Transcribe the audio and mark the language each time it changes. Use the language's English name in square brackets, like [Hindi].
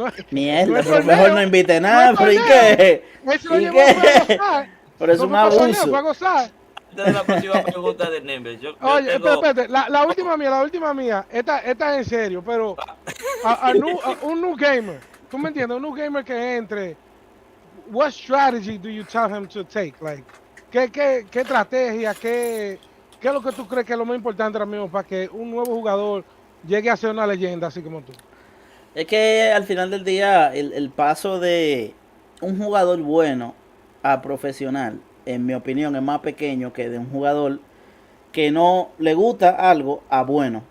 [Spanish] Mierda, pero mejor no invite nada, pero ¿y qué? ¿Y qué? Pero es un abuso. Esta es la próxima pregunta de Nimbus. Oye, espérate, la última mía, esta es en serio, pero un new gamer, ¿tú me entiendes? Un new gamer que entre, [English] what strategy do you tell him to take? [Spanish] Like, ¿qué estrategia, qué es lo que tú crees que es lo más importante ahora mismo para que un nuevo jugador llegue a ser una leyenda así como tú? Es que al final del día, el paso de un jugador bueno a profesional, en mi opinión, es más pequeño que de un jugador que no le gusta algo a bueno.